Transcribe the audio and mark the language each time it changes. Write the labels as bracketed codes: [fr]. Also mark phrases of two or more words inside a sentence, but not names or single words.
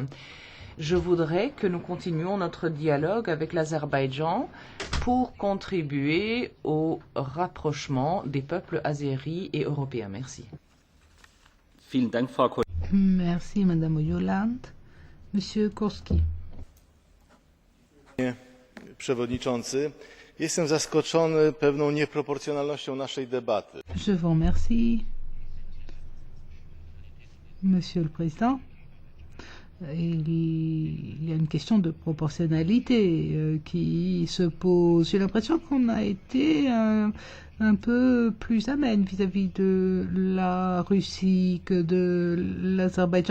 [fr] Je voudrais que nous continuions notre dialogue avec l'Azerbaïdjan pour contribuer au rapprochement des peuples azéris et européens. Merci. Merci, Madame Oyuland. Monsieur Kurski. [pl] Przewodniczący, jestem zaskoczony pewną nieproporcjonalnością naszej debaty. [fr] Je vous remercie, Monsieur le Président. Il y a une question de proportionnalité qui se pose. J'ai l'impression qu'on a été un peu plus amène vis-à-vis de la Russie que de l'Azerbaïdjan.